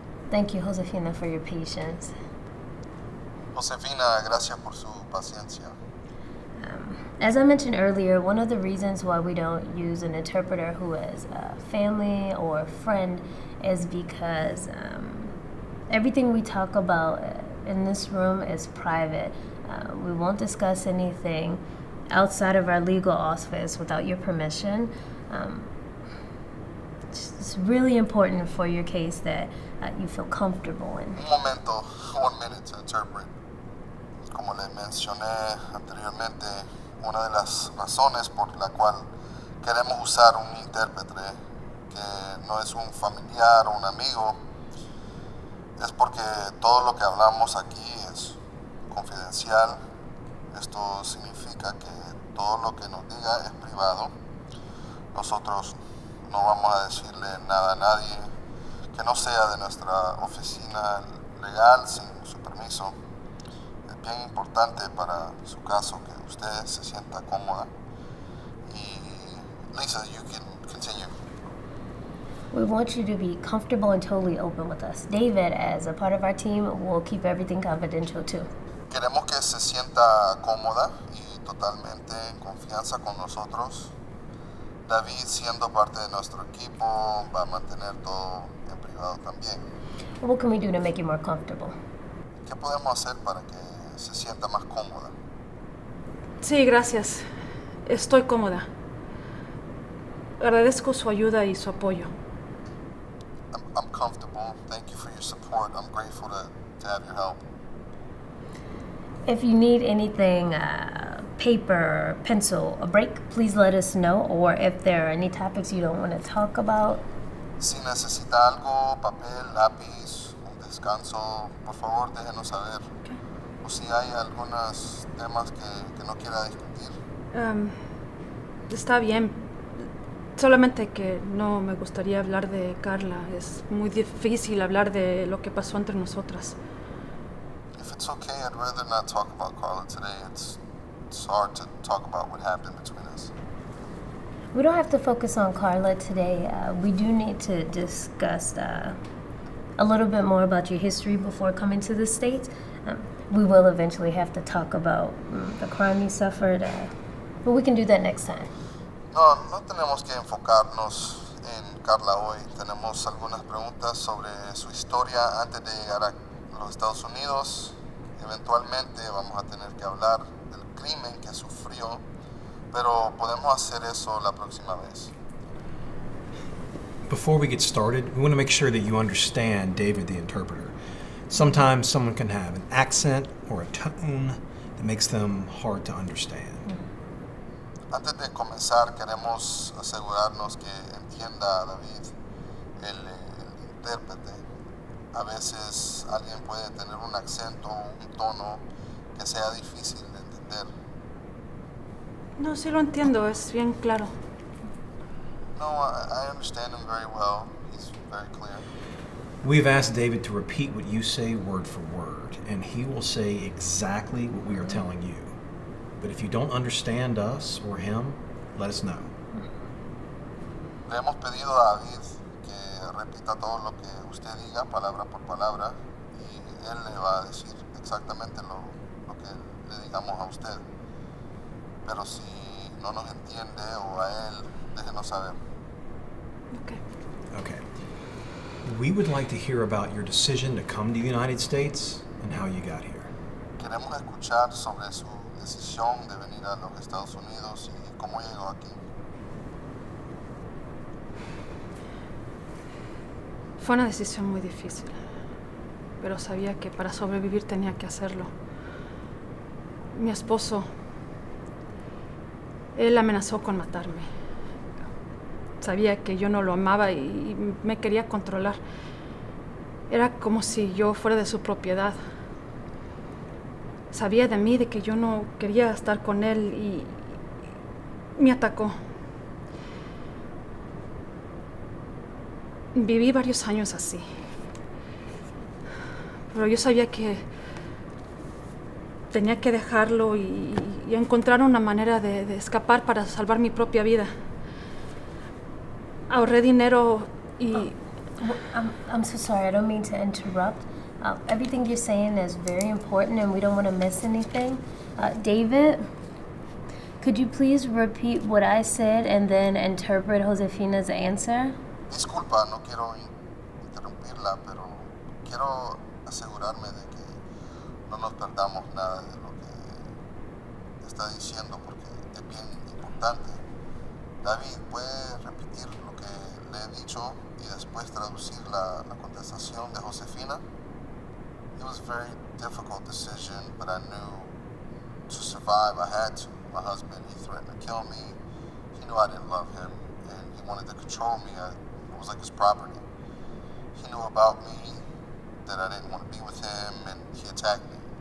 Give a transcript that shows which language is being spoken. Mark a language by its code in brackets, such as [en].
[en] Thank you, Josefina, for your patience. [es] Josefina, gracias por su paciencia. [en] As I mentioned earlier, one of the reasons why we don't use an interpreter who is a family or a friend is because everything we talk about in this room is private. We won't discuss anything outside of our legal office without your permission. It's really important for your case that you feel comfortable in. [es] Un momento, [en] 1 minute to interpret. [es] Como le mencioné anteriormente, una de las razones por la cual queremos usar un intérprete que no es un familiar o un amigo es porque todo lo que hablamos aquí es confidencial. Esto significa que todo lo que nos diga es privado. Nosotros no vamos a decirle nada a nadie que no sea de nuestra oficina legal sin su permiso. Es bien importante para su caso que usted se sienta cómoda. [en] Y Lisa, you can continue. We want you to be comfortable and totally open with us. David, as a part of our team, will keep everything confidential too. [es] Queremos que se sienta cómoda y totalmente en confianza con nosotros. David, siendo parte de nuestro equipo, va a mantener todo en privado también. [en] What can we do to make you more comfortable? [es] ¿Qué podemos hacer para que se sienta más cómoda? Sí, gracias. Estoy cómoda. Agradezco su ayuda y su apoyo. [en] I'm comfortable. Thank you for your support. I'm grateful to have your help. If you need anything, paper, pencil, a break, please let us know. Or if there are any topics you don't want to talk about. [es] Si necesita algo, papel, lápiz, un descanso, por favor déjenos saber. [en] Okay. [es] O si hay algunos temas que no quiera discutir. Está bien. Solamente que no me gustaría hablar de Carla. Es muy difícil hablar de lo que pasó entre nosotras. [en] If it's okay, I'd rather not talk about Carla today. It's hard to talk about what happened between us. We don't have to focus on Carla today. We do need to discuss a little bit more about your history before coming to the States. We will eventually have to talk about the crime you suffered, but we can do that next time. [es] No tenemos que enfocarnos en Carla hoy. Tenemos algunas preguntas sobre su historia antes de llegar a los Estados Unidos. Eventualmente vamos a tener que hablar del crimen que sufrió, pero podemos hacer eso la próxima vez. [en] Before we get started, we want to make sure that you understand David the interpreter. Sometimes someone can have an accent or a tone that makes them hard to understand. [es] Antes de comenzar, queremos asegurarnos que entienda a David, el intérprete. A veces alguien puede tener un acento o un tono que sea difícil de entender. No, sí lo entiendo. Es bien claro. [en] No, I understand him very well. He's very clear. We've asked David to repeat what you say word for word, and he will say exactly what we are telling you. But if you don't understand us or him, let us know. [es] Le hemos pedido a David que repita todo lo que usted diga, palabra por palabra, y él le va a decir exactamente lo que le digamos a usted. Pero si no nos entiende o a él, déjenos saber. [en] Okay. We would like to hear about your decision to come to the United States and how you got here. [es] Queremos escuchar sobre su decisión de venir a los Estados Unidos y cómo llegó aquí. Fue una decisión muy difícil, pero sabía que para sobrevivir tenía que hacerlo. Mi esposo, él amenazó con matarme. Sabía que yo no lo amaba y me quería controlar. Era como si yo fuera de su propiedad. Sabía de mí, de que yo no quería estar con él y me atacó. Viví varios años así. Pero yo sabía que tenía que dejarlo y encontrar una manera de escapar para salvar mi propia vida. Ahorré dinero y... [en] I'm so sorry, I don't mean to interrupt. Everything you're saying is very important and we don't want to miss anything. David, could you please repeat what I said and then interpret Josefina's answer? [es] Disculpa, no quiero interrumpirla, pero quiero asegurarme de que no nos perdamos nada de lo que está diciendo porque es bien importante. David, ¿puede repetir lo que le he dicho y después traducir la contestación de Josefina? [en] It was a very difficult decision, but I knew to survive I had to. My husband, he threatened to kill me. He knew I didn't love him, and he wanted to control me. It was like his property. He knew about me, that I didn't want to be with him, and he attacked me.